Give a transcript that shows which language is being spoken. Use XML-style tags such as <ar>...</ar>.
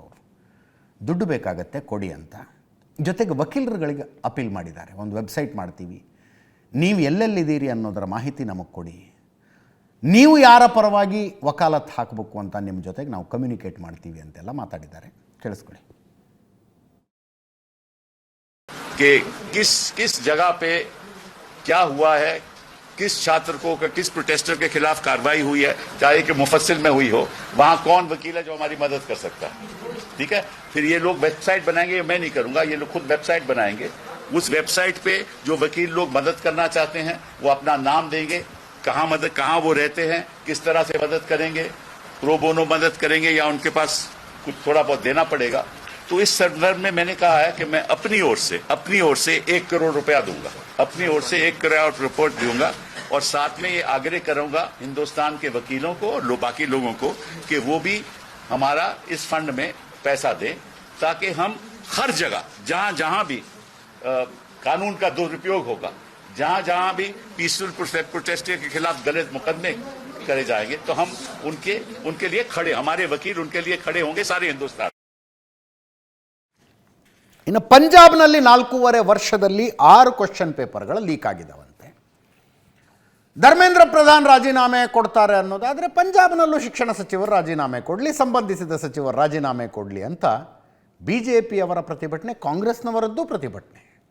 <kn>ಅವರು ದುಡ್ಡು ಬೇಕಾಗತ್ತೆ ಕೊಡಿ ಅಂತ. ಜೊತೆಗೆ ವಕೀಲರುಗಳಿಗೆ ಅಪೀಲ್ ಮಾಡಿದ್ದಾರೆ. ಒಂದು ವೆಬ್ಸೈಟ್ ಮಾಡ್ತೀವಿ, ನೀವು ಎಲ್ಲೆಲ್ಲಿದ್ದೀರಿ ಅನ್ನೋದರ ಮಾಹಿತಿ ನಮಗೆ ಕೊಡಿ, ನೀವು ಯಾರ ಪರವಾಗಿ ವಕಾಲತ್ ಹಾಕಬೇಕು ಅಂತ ನಿಮ್ಮ ಜೊತೆಗೆ ನಾವು ಕಮ್ಯುನಿಕೇಟ್ ಮಾಡ್ತೀವಿ ಅಂತೆಲ್ಲ ಮಾತಾಡಿದ್ದಾರೆ. ಕೇಳಿಸ್ಕೊಳ್ಳಿ.</kn> <hi>कि किस जगह पे क्या हुआ है, किस छात्र को, किस प्रोटेस्टर के खिलाफ कार्रवाई हुई है, चाहे कि मुफस्सिल में हुई हो, वहां कौन वकील है जो हमारी मदद कर सकता है. ठीक है, फिर ये लोग वेबसाइट बनाएंगे, मैं नहीं करूंगा, ये लोग खुद वेबसाइट बनाएंगे. उस वेबसाइट पे जो वकील लोग मदद करना चाहते हैं वो अपना नाम देंगे, कहाँ वो रहते हैं, किस तरह से मदद करेंगे, प्रो बोनो मदद करेंगे या उनके पास कुछ थोड़ा बहुत देना पड़ेगा. तो इस संदर्भ में मैंने कहा है कि मैं अपनी ओर से 1 करोड़ रुपया दूंगा, अपनी ओर से 1 करोड़ रिपोर्ट दूंगा. और साथ में ये आग्रह करूंगा हिंदुस्तान के वकीलों को और बाकी लोगों को कि वो भी हमारा इस फंड में पैसा दें, ताकि हम हर जगह जहां भी कानून का दुरुपयोग होगा, जहां भी पीसफुल प्रोटेस्ट के खिलाफ गलत मुकदमे करे जाएंगे तो हम उनके लिए खड़े, हमारे वकील उनके लिए खड़े होंगे सारे हिंदुस्तान।</hi> <kn>ಇನ್ನು ಪಂಜಾಬ್ನಲ್ಲಿ 4.5 ವರ್ಷದಲ್ಲಿ 6 ಕ್ವಶನ್ ಪೇಪರ್ಗಳು ಲೀಕ್ ಆಗಿದ್ದಾವಂತೆ. ಧರ್ಮೇಂದ್ರ ಪ್ರಧಾನ್ ರಾಜೀನಾಮೆ ಕೊಡ್ತಾರೆ ಅನ್ನೋದಾದರೆ ಪಂಜಾಬ್ನಲ್ಲೂ ಶಿಕ್ಷಣ ಸಚಿವರು ರಾಜೀನಾಮೆ ಕೊಡಲಿ, ಸಂಬಂಧಿಸಿದ ಸಚಿವರು ರಾಜೀನಾಮೆ ಕೊಡಲಿ ಅಂತ ಬಿ ಜೆ ಪಿಯವರ ಪ್ರತಿಭಟನೆ, ಕಾಂಗ್ರೆಸ್ನವರದ್ದು ಪ್ರತಿಭಟನೆ.</kn>